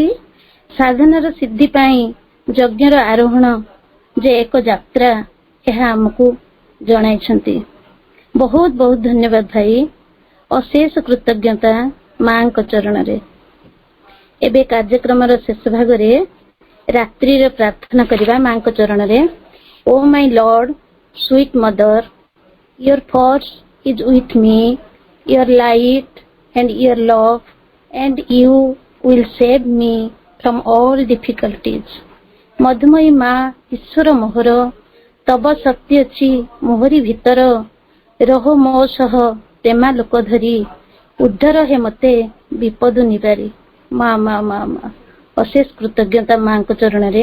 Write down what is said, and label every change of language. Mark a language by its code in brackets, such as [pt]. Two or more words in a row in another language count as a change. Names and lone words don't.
[or] ସାଧନାର ସିଦ୍ଧି ପାଇଁ ଯଜ୍ଞର ଆରୋହଣ ଯେ ଏକ ଯାତ୍ରା, ଏହା ଆମକୁ ଜଣାଇଛନ୍ତି। ବହୁତ ବହୁତ ଧନ୍ୟବାଦ ଭାଇ। ଅଶେଷ କୃତଜ୍ଞତା ମାଙ୍କ ଚରଣରେ। ଏବେ କାର୍ଯ୍ୟକ୍ରମର ଶେଷ ଭାଗରେ ରାତ୍ରିର ପ୍ରାର୍ଥନା କରିବା ମାଙ୍କ ଚରଣରେ। [en] O my Lord, sweet Mother, your force is with me, your light and your love, and you will save me from all difficulties. [or] ମଧୁମୟୀ ମା, ଈଶ୍ୱର ମୋହର, ତବ ଶକ୍ତି ଅଛି ମୋହରି ଭିତର, ରହ ମୋ ସହ ପ୍ରେମାଲୋକ ଧରି, ଉଦ୍ଧାର ହେ ମତେ ବିପଦ ନିବାରି। ମା ମା ମା ମା, ଅଶେଷ କୃତଜ୍ଞତା ମାଙ୍କ ଚରଣରେ।